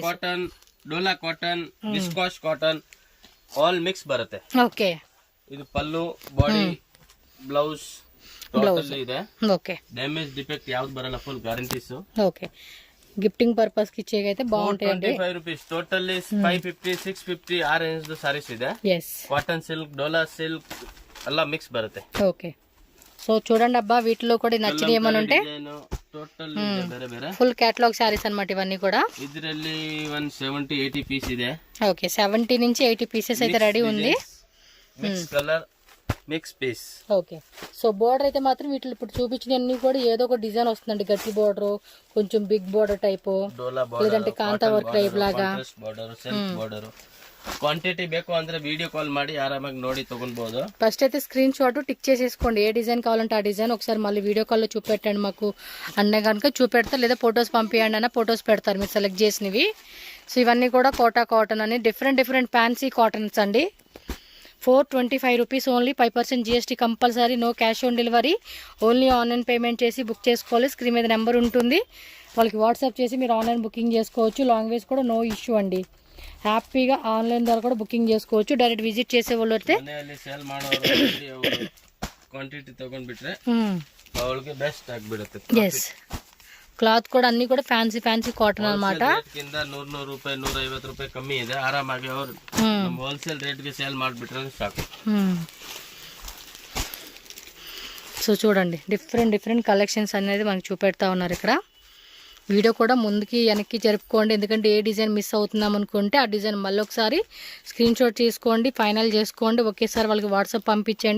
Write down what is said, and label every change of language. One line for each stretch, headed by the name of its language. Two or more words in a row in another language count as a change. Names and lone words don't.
English: Cotton, dola cotton, viscose cotton, all mix బರುತ್ತೆ.
Telugu: ఓకే, ఇది పల్లు,
English: body, blouse total
Telugu: ಇದೆ. ఓకే,
English: damage defect
Kannada: ಯಾವದ್ ಬರಲ್ಲ,
English: full guarantees.
Telugu: ఓకే,
English: gifting purpose
Telugu: కి ఇచ్చేకైతే బాగుంటాయండి.
English: 425 rupees. Totally 550 650 ಆ range sarees ಇದೆ. cotton silk, dola silk
Kannada: ಎಲ್ಲ ಮಿಕ್ಸ್ ಬರುತ್ತೆ.
Telugu: ఓకే, సో చూడండి అబ్బా, వీటిలో కూడా నచ్చిన ఏమైనా ఉంటే
English: full catalogue sarees
Telugu: అన్నమాట ఇవన్నీ కూడా.
Kannada: ಇದರಲ್ಲಿ 170-80 పీస్ ಇದೆ.
Telugu: ఓకే, 70 నుంచి 80 పీసెస్ అయితే రెడీ ఉంది.
English: Mix colour, mix piece.
Telugu: ఓకే, సో బోర్డర్ అయితే మాత్రం వీటిలో ఇప్పుడు చూపించినవన్నీ కూడా ఏదో ఒక డిజైన్ వస్తుందండి. గట్టి బోర్డర్, కొంచెం
English: big border type,
Telugu: లేదంటే
English: kantha work type
Telugu: లాగా.
Kannada: క్వాంటిటీ ಬೇಕು ಅಂದ್ರೆ
English: video call
Kannada: ಮಾಡಿ ఆరామాಗಿ ನೋಡಿ ತಗೊಳ್ಬಹುದು.
Telugu: ఫస్ట్ అయితే
English: screenshot tick
Telugu: చేసేసుకోండి, ఏ డిజైన్ కావాలంటే ఆ డిజైన్. ఒకసారి మళ్ళీ వీడియో కాల్లో చూపెట్టండి మాకు అన్న కనుక చూపెడతారు, లేదా ఫొటోస్ పంపించండి అన్న ఫొటోస్ పెడతారు మీరు సెలెక్ట్ చేసినవి. సో ఇవన్నీ కూడా కోటా కాటన్ అని
English: different fancy cottons
Telugu: అండి.
English: 425 rupees only. 5% GST compulsory, no cash on delivery, only online payment
Telugu: చేసి బుక్ చేసుకోవాలి. స్క్రీన్ మీద నెంబర్ ఉంటుంది, వాళ్ళకి వాట్సాప్ చేసి మీరు
English: online booking
Telugu: చేసుకోవచ్చు. లాంగ్వేజ్ కూడా
English: no issue
Telugu: అండి, హ్యాపీగా ఆన్లైన్ ద్వారా కూడా బుకింగ్ చేసుకోవచ్చు.
English: direct visit
Telugu: చేసే వాళ్ళు అయితే
Kannada: క్వాంటిటీ తಗೊಂಡ್ಬಿಟ್ರೆ ಅವಳಿಗೆ ಬೆಸ್ಟ್ ಆಗಿಬಿಡುತ್ತೆ. yes,
Telugu: క్లాత్ కూడా అన్ని కూడా
English: fancy cotton
Telugu: అన్నమాట.
Kannada: కింద 100 ರೂಪಾಯಿ 150 ರೂಪಾಯಿ ಕಮ್ಮಿ ಇದೆ, ಆರಾಮಾಗಿ ಅವರು
English: wholesale rate
Kannada: ಗೆ ಸೇಲ್ ಮಾಡಿಬಿಟ್ರೆ ಸಾಕು.
Telugu: సో చూడండి,
English: different collections
Telugu: అనేది మనకి చూపెడతా ఉన్నారు ఇక్కడ. వీడియో కూడా ముందుకి వెనక్కి జరుపుకోండి, ఎందుకంటే ఏ
English: design miss
Telugu: అవుతున్నాం అనుకుంటే ఆ డిజైన్ మళ్ళీ ఒకసారి స్క్రీన్ షాట్ తీసుకోండి, ఫైనల్ చేసుకోండి, ఒకేసారి వాళ్ళకి వాట్సాప్ పంపించండి.